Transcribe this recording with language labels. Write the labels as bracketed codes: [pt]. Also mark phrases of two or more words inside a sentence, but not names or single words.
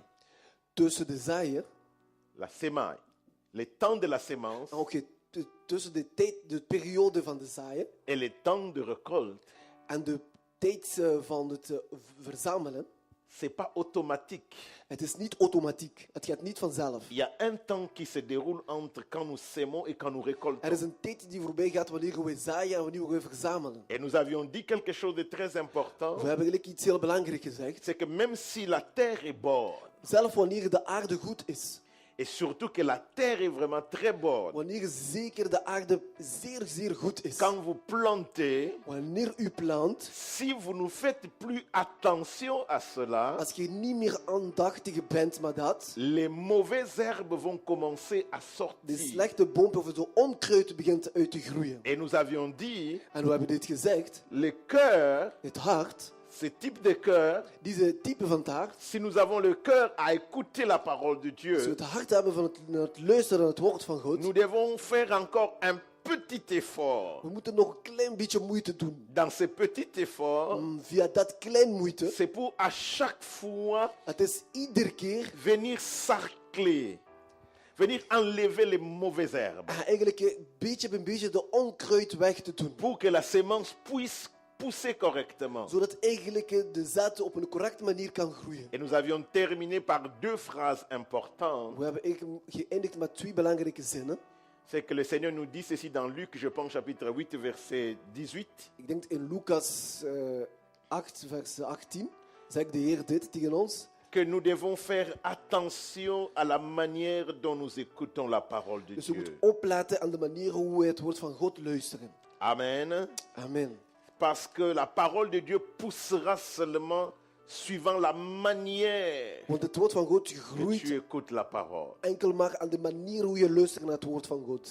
[nl] tussen de zaaien, [fr] le temps de la sémence [nl] tussen de tijd, de periode van de zaaien [fr] et le temps de récolte, [nl] en de tijd van het verzamelen, [fr] c'est pas automatique. [nl] het is niet automatiek. Het gaat niet vanzelf. [fr] Il y a un temps qui se déroule entre quand nous sémons et quand nous [nl] Er [fr] récoltons. [nl] is een tijd die voorbij gaat wanneer we zaaien en wanneer we verzamelen. [fr] Et nous avions dit quelque chose de très important, [nl] We hebben eigenlijk iets heel belangrijks gezegd. [fr] c'est que même si la terre est bonne, [nl] Zelf wanneer de aarde goed is, [fr] et surtout que la terre est vraiment très bonne, [nl] wanneer zeker de aarde zeer, zeer goed is, [fr] quand vous plantez, [nl] wanneer u plant, [fr] si vous ne faites plus attention à cela, [nl] als je niet meer aandachtig bent met dat, [fr] les mauvaises herbes vont commencer à [nl] de [fr] sortir. [nl] slechte boom of de onkruid begint uit te groeien. [fr] Et nous avions dit, [nl] En we hebben dit gezegd, [fr] le cœur, [nl] het hart, [fr] ce type de cœur, [nl] deze type van het hart, [fr] si nous avons le cœur à écouter la parole de [nl] als we [fr] Dieu, [nl] het hart hebben van het luisteren naar het woord van God, [fr] nous devons faire encore un petit effort. [nl] we moeten nog een klein beetje moeite doen. [fr] Dans ce petit effort, [nl] Via dat klein moeite, [fr] c'est pour à chaque fois [nl] het is iedere keer [fr] venir sarcler, venir enlever les mauvaises herbes, [nl] eigenlijk beetje bij beetje de onkruid weg te doen. [fr] pour que la sémence puisse pousser correctement. [nl] Zodat eigenlijk de zaad op een correcte manier kan groeien. [fr] Et nous avions terminé par deux phrases importantes. [nl] We hebben eigenlijk geëindigd met twee belangrijke zinnen. [fr] C'est que le Seigneur nous dit ceci dans Luc, je pense, chapitre 8, verset 18. [nl] Ik denk in Lucas 8, vers 18, zegt de Heer dit tegen ons. [fr] Que nous devons faire attention à la manière dont nous écoutons la parole de [nl] Dus we [fr] Dieu. [nl] moeten opletten aan de manier hoe we het woord van God luisteren. [fr] Amen. [nl] Amen. [fr] Parce que la parole de Dieu poussera seulement suivant la manière [nl] Want het woord van God [fr] que tu [nl] groeit [fr] écoutes la parole. [nl] enkel maar aan de manier hoe je luistert naar het woord van God.